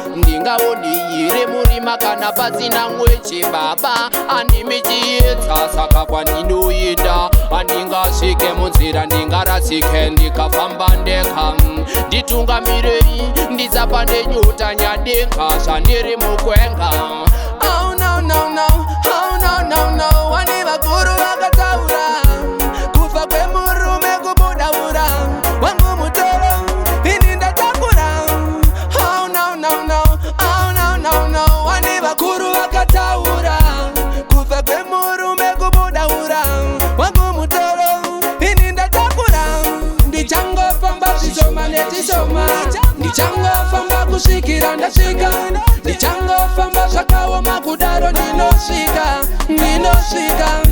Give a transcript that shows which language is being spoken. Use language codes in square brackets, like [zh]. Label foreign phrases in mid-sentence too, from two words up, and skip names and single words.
[sn] Ndingaone here murima kana pasina mweche? Baba andimi chiedza, saka kwandinoenda handingasvike munzira, ndingarasike ndikafamba ndega. Nditungamirei, ndisapande nyota nyadenga zvandiri mukwenga. [en] Oh, no, no, no. Oh, no, no, no. [sn] Vane vakuru vakataura, kufa kwemurume kubuda ura, wangu mutoro, ini ndatakura. [en] Oh, no, no, no. Oh, no, no, no. [sn] Vane vakuru vakataura, kufa kwemurume kubuda ura, wangu mutoro, ini ndatakura. Ndichangofamba zvishoma nezvishoma, ndichangofamba kusvikira ndasvika, ndichangofamba zvakaoma kudaro ndinosvika, ndinosvika.